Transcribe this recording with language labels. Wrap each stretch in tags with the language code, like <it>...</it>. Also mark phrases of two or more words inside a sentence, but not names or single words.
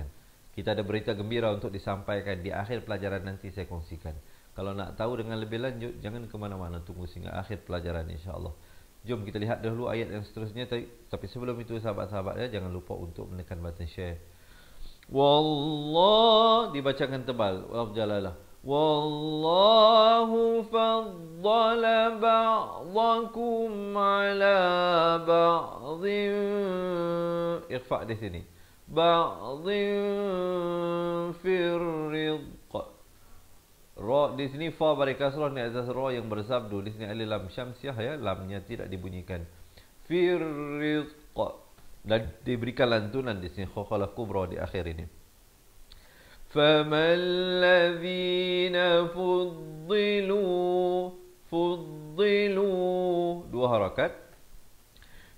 <ms>Kita ada berita gembira untuk disampaikan di akhir pelajaran nanti saya kongsikan. Kalau nak tahu dengan lebih lanjut, jangan ke mana-mana, tunggu sehingga akhir pelajaran,</ms> <ar>إن شاء الله.</ar> <ms>Jom kita lihat dahulu ayat yang seterusnya. Tapi sebelum itu sahabat-sahabat ya, jangan lupa untuk menekan</ms> <en>button share.</en> <ms>Wallah, dibacakan tebal,</ms> <ar>والجلالة. والله فضل بعضكم على بعض,</ar> <ms>ikhfa di sini,</ms> <ar>بعض في الرزق.</ar> <ms>Ra di sini fa barikasrah ni atas ra yang bersabdu. Di sini alif lam syamsiah ya, lamnya tidak dibunyikan.</ms> <ar>في الرزق,</ar> <ms>dan diberikan lantunan di sini</ms> <ar>قلقلة كبرى</ar> <ms>di akhir ini.</ms> <ar>فما الذين فضلوا,</ar> <ms>dua harakat.</ms>